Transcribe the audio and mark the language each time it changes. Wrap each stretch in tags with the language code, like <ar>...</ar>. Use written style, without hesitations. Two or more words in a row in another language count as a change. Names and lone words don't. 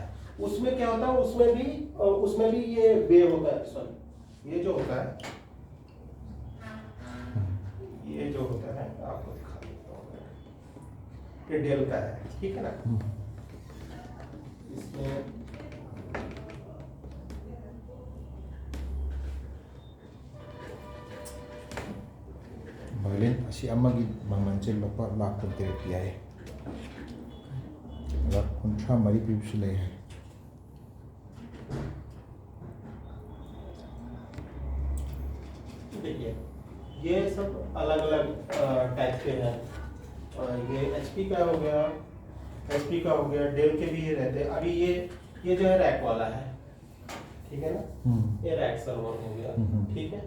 <hi>उसमें क्या होता है, उसमें भी ये वे होता है, सॉरी ये जो होता है, ये जो होता है आपको दिखा देता हूँ, ये डेल का है, ठीक है ना। इसमें</hi> <mni>Berlin ashi amagi mangmanche lupa lakh kunteri piyae. Lakh kuntra mari pibsu le hai.</mni> <hi>देखिए ये सब अलग अलग टाइप के हैं। ये एचपी का हो गया, एचपी का हो गया, डेल के भी ये रहते हैं। अभी ये जो है रैक वाला है, ठीक है ना, ये रैक सर्वर हो गया, ठीक है।</hi>